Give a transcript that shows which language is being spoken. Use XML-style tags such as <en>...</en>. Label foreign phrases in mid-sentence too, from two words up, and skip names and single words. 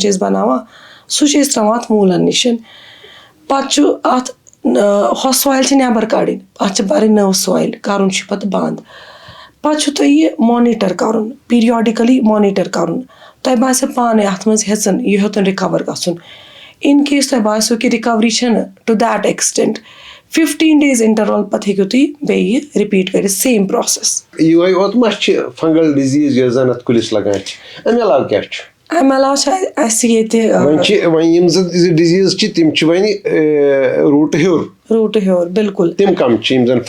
<ks>چھِ أسۍ بَناوان سُہ چھِ أسۍ ترٛاوان اَتھ موٗلَن نِش پَتہٕ چھُ اَتھ ہۄ سویِل چھِ نٮ۪بر کَڑٕنۍ اَتھ چھِ بَرٕنۍ نٔو سویِل کَرُن چھُ پَتہٕ بنٛد پَتہٕ چھُ تۄہہِ یہِ مانِٹر کَرُن</ks> <en>periodically monitor</en> <ks>کَرُن تۄہہِ باسیو پانَے اَتھ منٛز ہیٚژٕن یہِ ہیوٚتُن رِکَور گژھُن</ks> <en>in case</en> <ks>تۄہہِ باسیو کہِ رِکَوری چھَنہٕ</ks> <en>to that extent 15 days interval</en> <ks>پَتہٕ ہیٚکِو تُہۍ بیٚیہِ یہِ رِپیٖٹ کٔرِتھ</ks> <en>same process</en> <ks>یِہوٚے یوت ما چھِ</ks> <en>fungal disease</en> <ks>یۄس زَن اَتھ کُلِس لگان چھِ اَمہِ علاوٕ کیاہ چھُ اَمہِ علاوٕ چھِ اَسہِ ییٚتہِ وۄنۍ یِم زٕ ڈِزیٖز چھِ تِم چھِ وۄنۍ روٗٹہٕ ہیوٚر بِلکُل تِم کَم چھِ یِم زَن</ks>